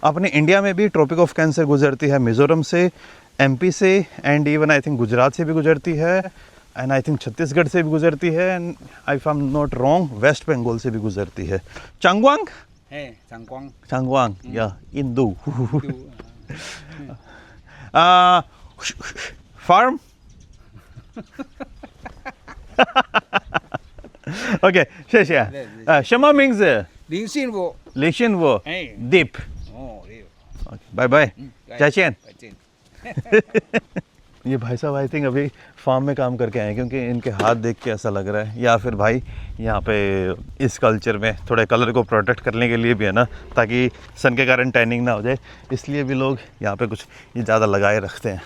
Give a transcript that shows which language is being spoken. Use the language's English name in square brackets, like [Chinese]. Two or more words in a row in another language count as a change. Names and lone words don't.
[Hindi] अपने इंडिया में भी ट्रॉपिक ऑफ कैंसर गुजरती है. मिजोरम से, एमपी से [English] and even I think [Hindi] गुजरात से भी गुजरती है [English] and I think [Hindi] छत्तीसगढ़ से भी गुजरती है [English] and I am not wrong [Hindi] वेस्ट बंगाल से भी गुजरती है. चांगवांग चांगवांग या इंदू फार्म. [Chinese] OK，谢谢。什么名字？林信武。李信武。哎。 Deep。哦，对。拜拜。再见。再见。 [Hindi] ये भाई साहब [English] I think [Hindi] अभी फार्म में काम करके आए हैं, क्योंकि इनके हाथ देख के ऐसा लग रहा है, या फिर भाई यहाँ पे इस कल्चर में थोड़े कलर को प्रोटेक्ट करने के लिए भी है ना, ताकि सन के कारण टैनिंग ना हो जाए, इसलिए भी लोग यहाँ पे कुछ ये ज़्यादा लगाए रखते हैं।